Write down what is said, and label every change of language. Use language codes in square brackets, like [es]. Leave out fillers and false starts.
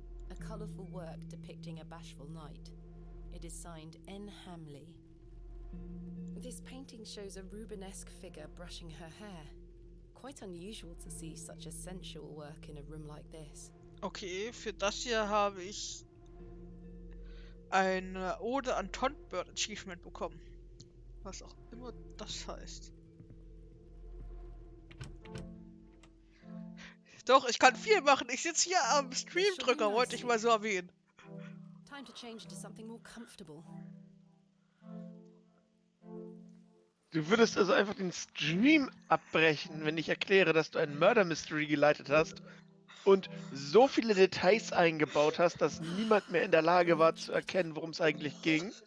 [en] A colourful work depicting a bashful knight. It is signed N. Hamley. This painting shows a Rubenesque figure brushing her hair. Quite unusual to see such a sensual work in a room like this. [de] Okay, für das hier habe ich eine Ode an Tontbird Achievement bekommen. Was auch immer das heißt. Doch, ich kann viel machen. Ich sitze hier am Streamdrücker, wollte ich mal so erwähnen. [en] Time to change to something more comfortable. [de] Du würdest also einfach den Stream abbrechen, wenn ich erkläre, dass du ein Murder Mystery geleitet hast und so viele Details eingebaut hast, dass niemand mehr in der Lage war zu erkennen, worum es eigentlich ging.